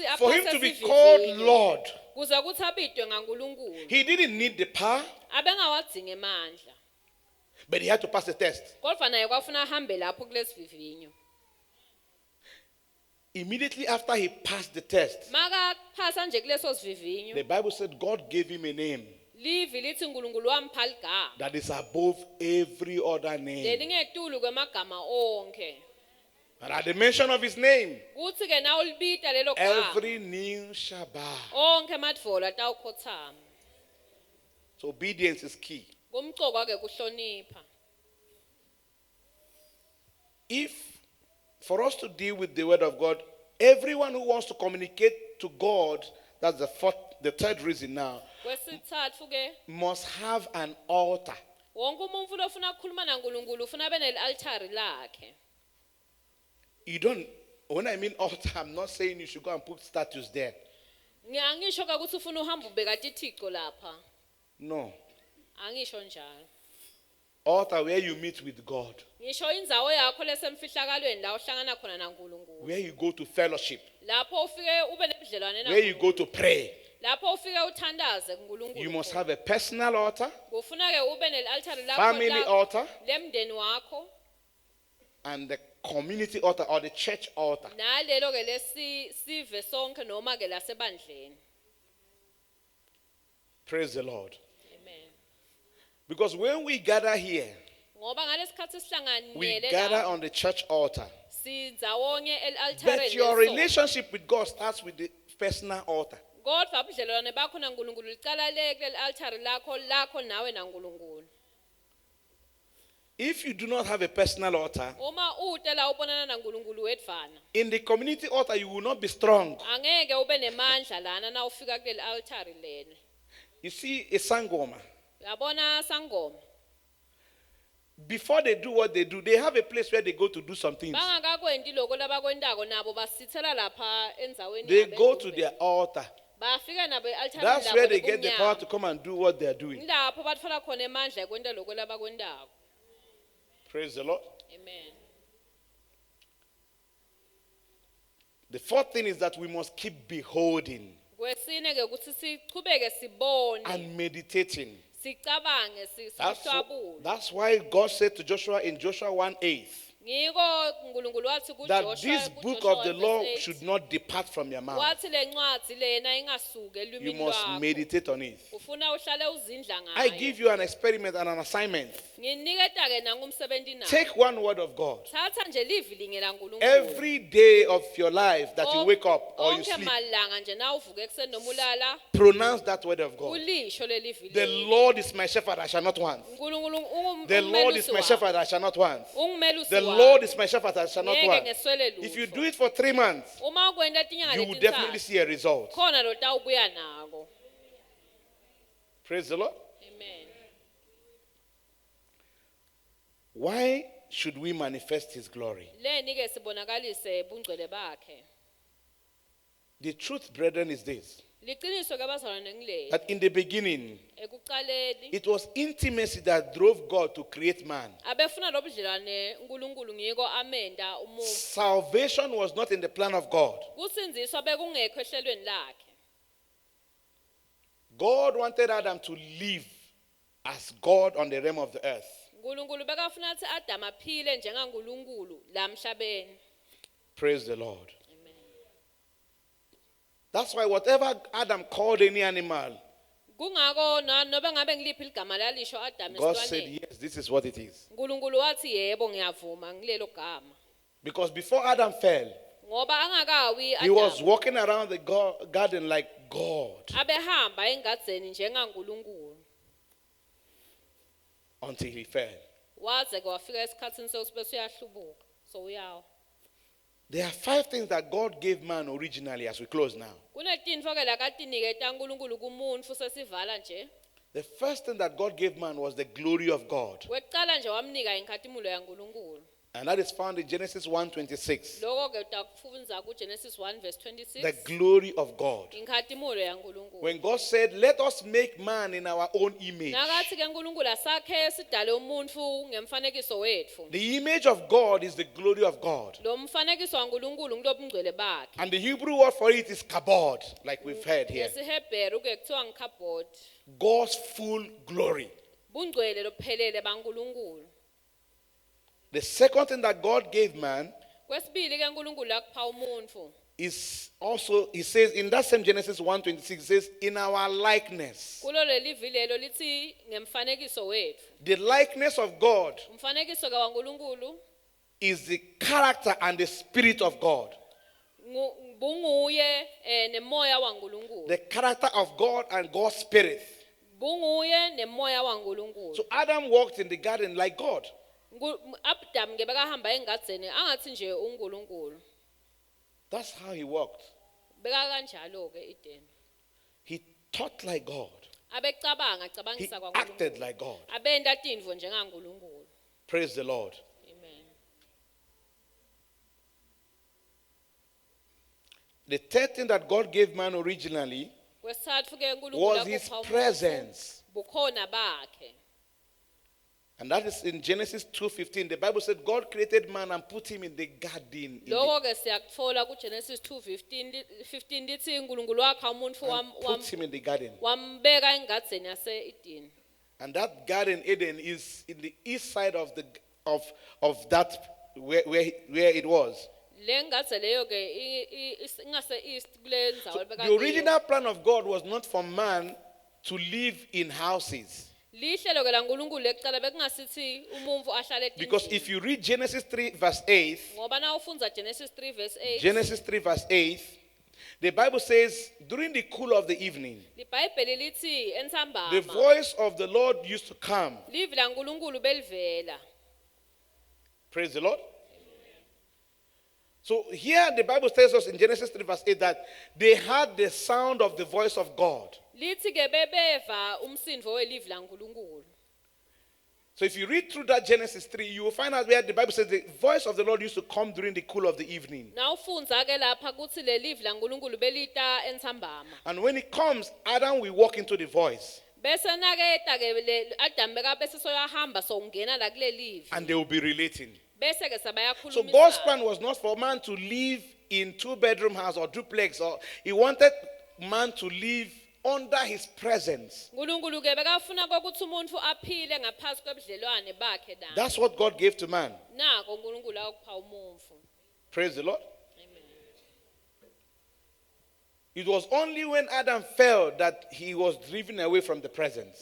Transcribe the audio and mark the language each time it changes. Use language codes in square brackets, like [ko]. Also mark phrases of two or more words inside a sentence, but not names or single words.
[en] for him [ss] aphase [en] to be [ss] isivivinyo. [en] called Lord. [ss] Kuze ukuthi abidwe ngaNkulunkulu. [en] He didn't need the power, [ss] Abengawadzinga emandla. [en] but he had to pass the test. [ss] Kodwa naye kwafuna ahambe lapho kulesivivinyo. [en] Immediately after he passed the test, [ss] Makaphasa nje kuleso sivivinyo. [en] the Bible said God gave him a name [ss] Livi lithi uNkulunkulu wampha igama. [en] that is above every other name. [ss] Lelingetulu kwemagama onke. [en] And at the mention of his name, [ss] Kuthi ke na ulibita lelo gama. [en] every knee shall bow. [ss] Onke madvola tawukhothama. [en] So obedience is key. [ss] Kumqoka ke kuhlonipha. [en] If, for us to deal with the word of God, everyone who wants to communicate to God, that's the third reason now, [ss] Kwesithathu ke [en] must have an altar. [ss] wonke umuntu lofuna ukukhuluma naNkulunkulu ufuna abe nel-altari lakhe. [en] You don't, when I mean altar, I'm not saying you should go and put statues there. [ss] Ngisho ke ukuthi ufuna uhamba ubeka tithixo lapha. [en] No. [ss] Angisho njalo. [en] Altar where you meet with God, [ss] Ngisho indzawo yakho lesemfihlakalweni la uhlangana khona naNkulunkulu. [en] where you go to fellowship, [ss] Lapho ufike ube nebudlelwane [en] where you [ss] naye. [en] go to pray. [ss] Lapho ufike uthandaze kuNkulunkulu. [en] You must have a personal altar, [ss] Kufuna ke ube nel-altari lakho [en] family altar, [ss] lemndeni wakho. [en] and the community altar or the church altar. [ss] Nalelo ke lesive sonke noma ke lasebandleni. [en] Praise the Lord. Amen. Because when we gather here, [ss] Ngoba ngalesikhathi [en] we [ss] sihlanganyele [en] gather [ss] la [en] on the church altar. [ss] sindzawonye el-altareni. [en] But your [ss] lesonto. [en] relationship with God starts with the personal altar. [ss] Kodwa ubudlelwane bakho naNkulunkulu licala leli-altari lakho nawe naNkulunkulu. [en] If you do not have a personal altar, [ss] Uma ute la ubonana naNkulunkulu wedvana, [en] in the community altar you will not be strong. [ss] angeke ube nemandla lana na ufika kuleli-altari lene. [en] You see, a sangoma, [ss] Yabona sangoma. [en] before they do what they do, they have a place where they go to do some things. [ss] Bangakakwendi lokho labakwendako nabo basithela lapha endzaweni [en] They [ss] yabo [en] go to [ss] engomeni. [en] their altar. [ss] Bafika nabo e-altareni [en] That's [ss] labo [en] where they get the [ss] lobumnyama. [en] power to come and do what they are doing. [ss] Lapho batfola khona emandla ekwenta lokho labakwendako. [en] Praise the Lord. Amen. The fourth thing is that we must keep beholding [ss] Kwesine ke ukuthi sichubeke sibone, [en] and meditating. [ss] sicabange, sihlwabule. [en] That's why God said to Joshua in Joshua 1:8 [ss] Ngiko uNkulunkulu wathi [en] that [ss] kuJoshua [en] this book of the law should not depart from your mouth. [ss] wathi lencwadi lena ingasuke [en] You [ss] elwimini [en] must [ss] lwakho. [en] meditate on it. [ss] Ufuna uhlale uzindla [en] I [ss] ngayo. [en] give you an experiment and an assignment. [ss] Nginiketa ke nangumsebenzi nawo. [en] Take one word of God. [ss] Thatha nje livi linge laNkulunkulu. [en] Every day of your life that you wake up or you [ss] Onke [en] sleep, [ss] malanga nje na uvuke ekseni noma ulala, [en] pronounce that word of God. [ss] ulisho lelivi [en] The [ss] leli. [en] Lord is my shepherd, I shall not want. [ss] uNkulunkulu [en] The Lord is my shepherd, I shall not want. [ss] Ungumelusi [en] The [ss] wami. [en] Lord is my shepherd, I shall not [ss] Ngeke [en] want. [ss] ngeswele [en] If you [ss] lutho. [en] do it for 3 months, [ss] Uma ukwenda tinyanga [en] you will definitely [ss] letintathu, [en] see a result. [ss] khona lo tawubuya nako. [en] Praise the Lord. Amen. Why should we manifest His glory? [ss] Leni ke sibonakalise bungcwele bakhe. [en] The truth, brethren, is this: [ss] Liqiniso ke bazalwane ngileli. [en] that in the beginning, [ss] Ekuqaleni [en] it was intimacy that drove God to create man. [ss] abefuna lobudlelwane uNkulunkulu ngiko amenda umuntu. [en] Salvation was not in the plan of God. [ss] Kusinziswa bekungekho ehlelweni lakhe. [en] God wanted Adam to live as God on the realm of the earth. [ss] uNkulunkulu bekafuna ukuthi Adam aphile njengaNkulunkulu la emhlabeni. [en] Praise the Lord. That's why whatever Adam called any animal, [ss] Kungako noba ngabe ngiliphi igama lalisho Adam [en] God said, [ss] esilwaneni. [en] yes, this is what it is. [ss] uNkulunkulu wathi yebo ngiyavuma ngilelo gama. [en] Because before Adam fell, [ss] Ngoba angakawi [en] he was [ss] Adam [en] walking around the garden like God [ss] abehamba engadzeni njengaNkulunkulu. [en] until he fell. [ss] Waze ke wafika esikhatsini sokuthi bese uyahlubuka. So uyawa. [en] There are 5 things that God gave man originally as we close now. [ss] Kunetintfo ke lakatiniketa uNkulunkulu kumuntu sesivala nje. [en] The first thing that God gave man was the glory of God. [ss] Wekucala nje wamnika inkhatimulo yaNkulunkulu. [en] And that is found in Genesis 1:26. [ss] Lokho ke utakufunda kuGenesis 1 verse 26. [en] The glory of God. [ss] Inkhatimulo yaNkulunkulu. [en] When God said, let us make man in our own image. [ss] Nakathi ke uNkulunkulu asakhe sidale umuntu ngemfanekiso wethu. [en] The image of God is the glory of God. [ss] Lo mfanekiso waNkulunkulu ngilobungcwele bakhe. [en] And the Hebrew word for it is kabod, like we've heard here. [ss] NgesiHebheru ke kuthiwa ngikhabod. [en] God's full glory. [ss] Bungcwele lophelele baNkulunkulu. [en] The second thing that God gave man [ss] Kwesibili ke uNkulunkulu akupha umuntu. [en] is also, he says in that same Genesis 1:26, it says, in our likeness. [ss] Kulo leli vilelo lithi ngemfanekiso wethu. [en] The likeness of God [ss] Umfanekiso ka waNkulunkulu [en] is the character and the spirit of God. [ss] bunguye nemoya waNkulunkulu. [en] The character of God and God's spirit. [ss] Bunguye nemoya waNkulunkulu. [en] So Adam walked in the garden like God. [ss] Adam ke bekahamba engadzeni angathi nje uNkulunkulu. [en] That's how he walked. [ss] Beka kanjalo ke Eden. [en] He thought like God. [ss] Abecabanga [en] He [ss] acabangisa kwaNkulunkulu. [en] acted like God. [ss] Abenda tintfo njengaNkulunkulu. [en] Praise the Lord. Amen. The third thing that God gave man originally [ss] Kwesithathu ke uNkulunkulu [en] was his [ss] akupha umuntu [en] presence. [ss] bukhona bakhe. [en] And that is in Genesis 2:15. The Bible said God created man and put him in the garden. [ss] Lokho ke siyakutfola kuGenesis 2:15 lithi uNkulunkulu wakha umuntu [en] Put him in the garden. [ss] wambeka engadzeni yase-Eden. [en] And that garden Eden is in the east side of the of that where it was. [ss] Le ngadze leyo ke ingase east kule ndzawo lebeka [en] The original plan of God was not for man to live in houses. [ss] lihlelo ke laNkulunkulu ekucala bekungasithi umuntu ahlale [en] Because [ss] etindlini. [en] if you read Genesis 3 verse 8, [ss] Ngoba na ufundza Genesis 3 verse 8. [en] Genesis 3 verse 8, the Bible says, during the cool of the evening, [ss] LiBhayibheli lithi [en] the [ss] entsambama [en] voice of the Lord used to come. [ss] livi laNkulunkulu belivela. [en] Praise the Lord. So here the Bible tells us in Genesis 3 verse 8 that they heard the sound of the voice of God. [ss] Lithi ke bebeva umsindvo welivi laNkulunkulu. [en] So if you read through that Genesis 3, you will find out where the Bible says the voice of the Lord used to come during the cool of the evening. [ss] Na ufundza ke lapha kuthi lelivi laNkulunkulu belita entsambama. [en] And when it comes, Adam will walk into the voice. [ss] Bese naketa ke Adam beka bese soyahamba songena la kule livi. [en] And they will be relating. [ss] Bese ke sabayakhulumisa. [en] So God's plan was not for man to live in 2-bedroom house or duplex. Or he wanted man to live under his presence. [ss] uNkulunkulu ke bekafuna ukuthi umuntu aphile ngaphasi kwebudlelwane bakhe naye. [en] That's what God gave to man. [ss] Nako uNkulunkulu akupha umuntu. [en] Praise the Lord. Amen. It was only when Adam fell that he was driven away from the presence.